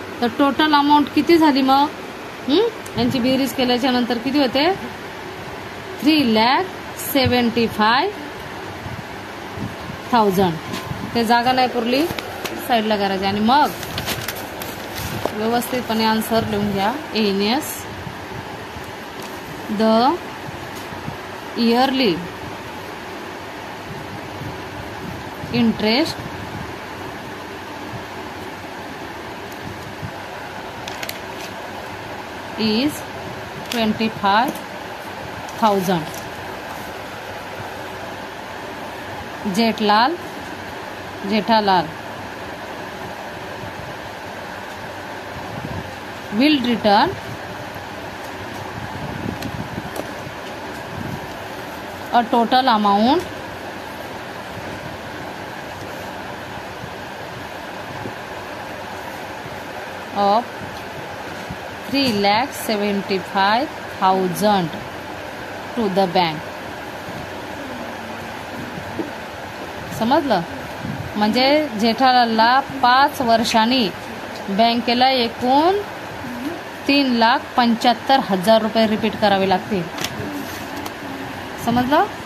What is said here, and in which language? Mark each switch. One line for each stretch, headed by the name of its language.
Marathi: तर total amount किती झाली मग, यांची बेरीज केल्याच्या नंतर किती होते, 3,75,000. ते जागा नाही पुरली, साईडला करायची. आणि मग व्यवस्थितपणे आन्सर लिहून घ्या.
English: Hence the yearly interest is 25,000. Jethalal will return a total amount of 3,75,000 to the bank.
Marathi: समजलं, म्हणजे जेठालालला 5 वर्षांनी बँकेला एकूण 3,75,000 रुपये रिपीट करावे लागतील. समजलं.